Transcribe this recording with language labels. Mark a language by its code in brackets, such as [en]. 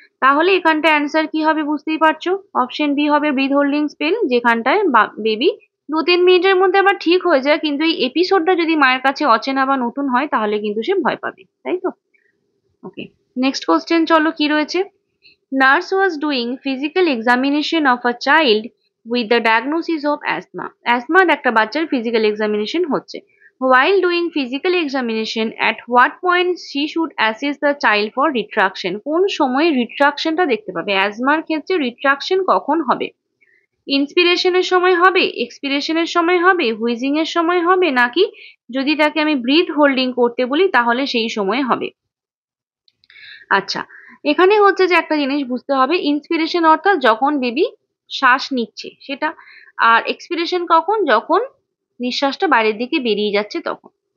[bn] তাহলে এখানটায় অ্যান্সার কি হবে বুঝতেই পারছো, অপশন বি হবে ব্রিথ হোল্ডিং স্পেল, যেখানটায় বেবি 2-3 মিনিটের মধ্যে আবার ঠিক হয়ে যায়, কিন্তু এই এপিসোডটা যদি মায়ের কাছে অচেনা বা নতুন হয় তাহলে কিন্তু সে ভয় পাবে, তাই তো? [en] okay, next question [bn] চলো কি রয়েছে। [en] Nurse was doing physical examination of a child with the diagnosis of asthma. [bn] অ্যাজমার একটা বাচ্চার ফিজিক্যাল এক্সামিনেশন হচ্ছে। [en] While doing physical examination, at what point she should assess the child for retraction? [bn] কোন সময়ে রিট্রাকশনটা দেখতে পাবে? অ্যাজমার ক্ষেত্রে রিট্রাকশন কখন হবে? ইন্সপিরেশনের সময় হবে, এক্সপিরেশনের সময় হবে, হুইজিং এর সময় হবে, নাকি যদি তাকে আমি ব্রিথ হোল্ডিং করতে বলি তাহলে সেই সময় হবে? আচ্ছা, এখানে হচ্ছে যে একটা জিনিস বুঝতে হবে, ইন্সপিরেশন অর্থাৎ যখন বেবি শ্বাস নিচ্ছে সেটা, আর এক্সপিরেশন কখন, যখন নিঃশ্বাসটা বাইরের দিকে বেরিয়ে যাচ্ছে তখন।